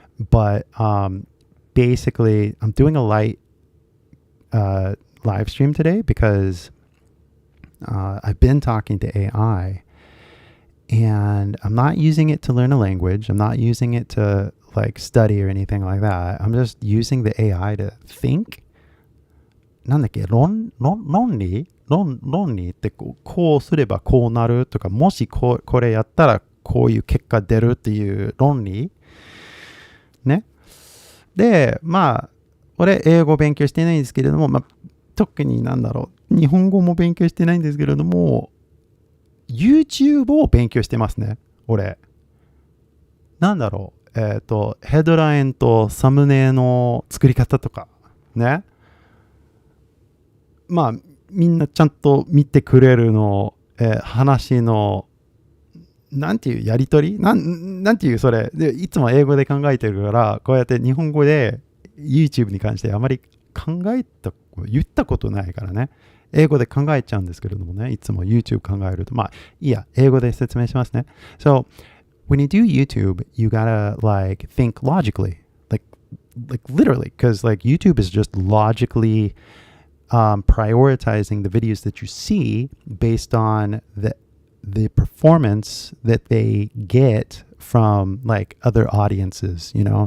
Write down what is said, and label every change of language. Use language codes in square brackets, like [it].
[en] But basically, I'm doing a light live stream today because I've been talking to AI and I'm not using it to learn a language. I'm not using it to like study or anything like that. I'm just using the AI to think. [ja] なんだっけ、論理ってこうすればこうなるとか、もしこれやったらこういう結果出るっていう論理ね。で、まあ俺英語勉強してないんですけれども、まあ特に日本語も勉強してないんですけれども、YouTube を勉強してますね、俺。ヘッドラインとサムネの作り方とかね。まあみんなちゃんと見てくれるの、話のなんていうやりとりなんていうそれで、いつも英語で考えてるから、こうやって日本語で YouTube に関してあまり言ったことないからね。英語で考えちゃうんですけれどもね。いつも YouTube 考えると。まあ、いいや、英語で説明しますね。 [en] So, when you do YouTube, you gotta like think logically. Like literally, because like YouTube is just logically prioritizing the videos that you see based on the performance that they get from like other audiences, you know?